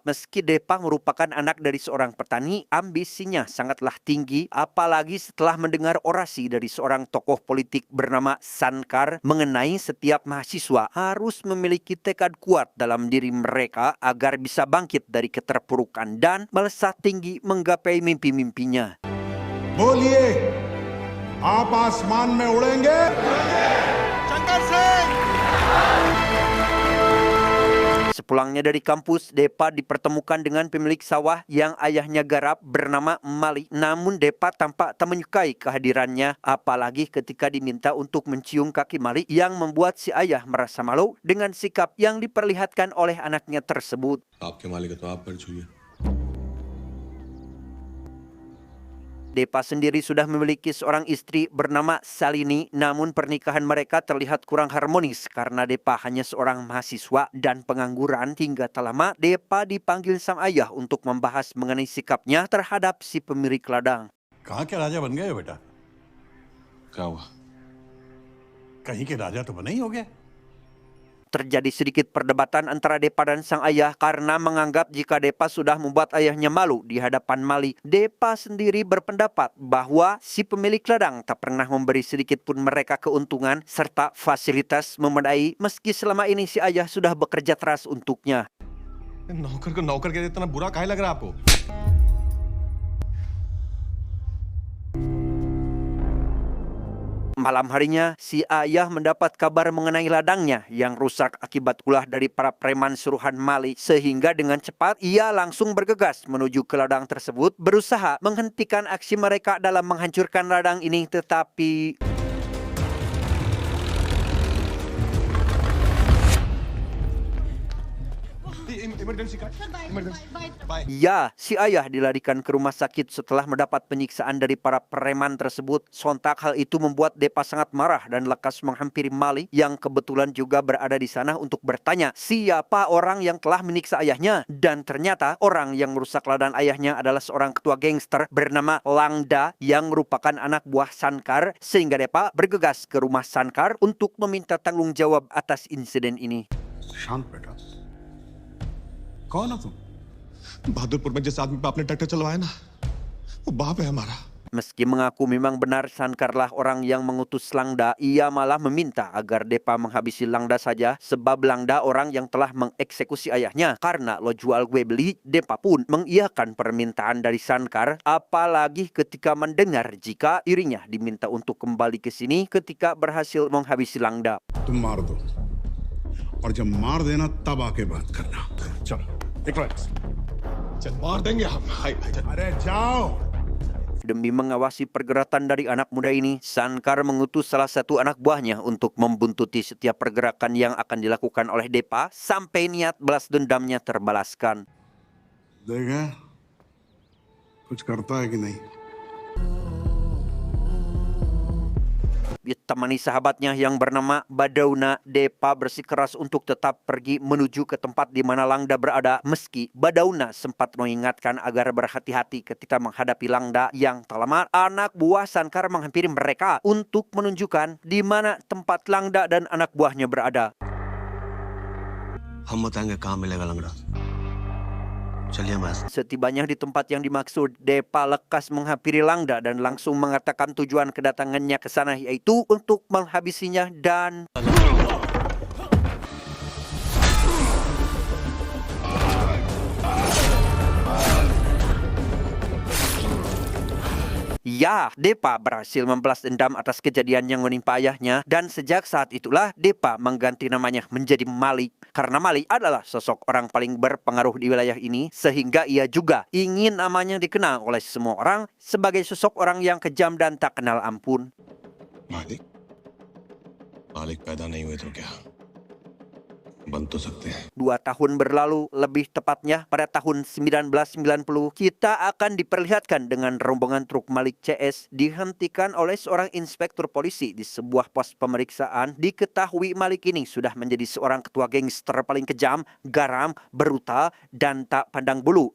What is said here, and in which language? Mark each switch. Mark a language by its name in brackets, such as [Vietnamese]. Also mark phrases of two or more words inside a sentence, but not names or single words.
[Indonesian] Meski Depa merupakan anak dari seorang petani, ambisinya sangatlah tinggi, apalagi setelah mendengar orasi dari seorang tokoh politik bernama Sankar mengenai setiap mahasiswa harus memiliki tekad kuat dalam diri mereka agar bisa bangkit dari keterpurukan dan melesat tinggi menggapai mimpi-mimpinya. [Hindi] बोलिए आप आसमान में उड़ेंगे शंकर सिंह। [Indonesian] Sepulangnya dari kampus, Depa dipertemukan dengan pemilik sawah yang ayahnya garap bernama Mali. Namun Depa tampak tak menyukai kehadirannya, apalagi ketika diminta untuk mencium kaki Mali yang membuat si ayah merasa malu dengan sikap yang diperlihatkan oleh anaknya tersebut. [Hindi] आपके मालिक तो आप पर छुइए। [Indonesian] Depa sendiri sudah memiliki seorang istri bernama Salini, namun pernikahan mereka terlihat kurang harmonis karena Depa hanya seorang mahasiswa dan pengangguran. Hingga tak lama, Depa dipanggil sang ayah untuk membahas mengenai sikapnya terhadap si pemilik ladang. [Hindi] कहाँ के राजा बन गए हो बेटा? क्या हुआ? कहीं के राजा तो बने ही हो गए। [Indonesian] Terjadi sedikit perdebatan antara Depa dan sang ayah karena menganggap jika Depa sudah membuat ayahnya malu di hadapan Mali. Depa sendiri berpendapat bahwa si pemilik ladang tak pernah memberi sedikit pun mereka keuntungan serta fasilitas memadai meski selama ini si ayah sudah bekerja keras untuknya. [Hindi] नौकर को नौकर कहते इतना बुरा काहे लग रहा है आपको? [Indonesian] Malam harinya, si ayah mendapat kabar mengenai ladangnya yang rusak akibat ulah dari para preman suruhan Mali. Sehingga dengan cepat, ia langsung bergegas menuju ke ladang tersebut, berusaha menghentikan aksi mereka dalam menghancurkan ladang ini. Tetapi [Hindi] इमरजेंसी का [Indonesian] ya, si ayah dilarikan ke rumah sakit setelah mendapat penyiksaan dari para preman tersebut. Sontak hal itu membuat Depa sangat marah dan lekas menghampiri Mali yang kebetulan juga berada di sana untuk bertanya siapa orang yang telah menyiksa ayahnya. Dan ternyata orang yang merusak ladang ayahnya adalah seorang ketua gangster bernama Langda yang merupakan anak buah Sankar. Sehingga Depa bergegas ke rumah Sankar untuk meminta tanggung jawab atas insiden ini. [Hindi] शांत बेटा, कौन हो तुम? बहादुरपुर में जिस आदमी पे आपने ट्रैक्टर चलवाया ना, वो बाप है हमारा। [Indonesian] Meski mengaku memang benar Sankarlah orang yang mengutus Langda, ia malah meminta agar Depa menghabisi Langda saja sebab Langda orang yang telah mengeksekusi ayahnya. Karena lo jual gue beli, Depa pun mengiyakan permintaan dari Sankar, apalagi ketika mendengar jika dirinya diminta untuk kembali ke sini ketika berhasil menghabisi Langda. [Hindi] तुम मार दो और जब मार देना तब आके बात करना। चलो निकलो यहाँ से। चल मार देंगे हम। हाय हाय चल। अरे जाओ। [Indonesian] Demi mengawasi pergerakan dari anak muda ini, Sankar mengutus salah satu anak buahnya untuk membuntuti setiap pergerakan yang akan dilakukan oleh Depa sampai niat balas dendamnya terbalaskan. [Hindi] देखा कुछ करता है कि नहीं? [Indonesian] Ditemani sahabatnya yang bernama Badauna, Depa bersikeras untuk tetap pergi menuju ke tempat di mana Langda berada, meski Badauna sempat mengingatkan agar berhati-hati ketika menghadapi Langda yang tak lama anak buah Sankar menghampiri mereka untuk menunjukkan di mana tempat Langda dan anak buahnya berada. [Hindi] हम बताएंगे कहाँ मिलेगा लंगड़ा चलिए mas. [Indonesian] Setibanya di tempat yang dimaksud, Depa lekas menghampiri Langda dan langsung mengatakan tujuan kedatangannya ke sana, yaitu untuk menghabisinya dan ya, Depa berhasil membalas dendam atas kejadian yang menimpa ayahnya dan sejak saat itulah Depa mengganti namanya menjadi Mali karena Mali adalah sosok orang paling berpengaruh di wilayah ini sehingga ia juga ingin namanya dikenal oleh semua orang sebagai sosok orang yang kejam dan tak kenal ampun. [Hindi] मालिक मालिक पैदा नहीं हुए तो क्या? बन तो सकते हैं [Indonesian] 2 tahun berlalu, lebih tepatnya pada tahun 1990, kita akan diperlihatkan dengan rombongan truk Malik CS dihentikan oleh seorang inspektur polisi di sebuah pos pemeriksaan. Diketahui Malik ini sudah menjadi seorang ketua gangster paling kejam, garam, brutal, dan tak pandang bulu.